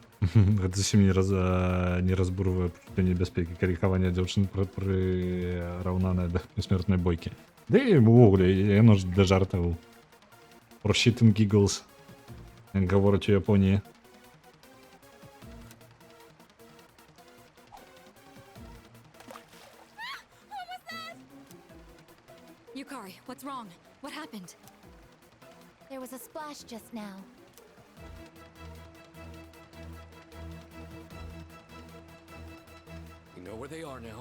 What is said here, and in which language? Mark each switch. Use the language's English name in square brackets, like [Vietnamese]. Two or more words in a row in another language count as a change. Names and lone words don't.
[Belarusian] Гэта зусім не разбурвае пачуццё небяспекі. Каліхаванне дзяўчын прыраўнанае да смертнай бойкі. Ды і ўвогуле, яно ж для жартаў. [English] For shit and giggles. [Belarusian] Як гавораць у Японіі. [English] Yukari, what's wrong? What happened? There was a splash just now. We know where they are now.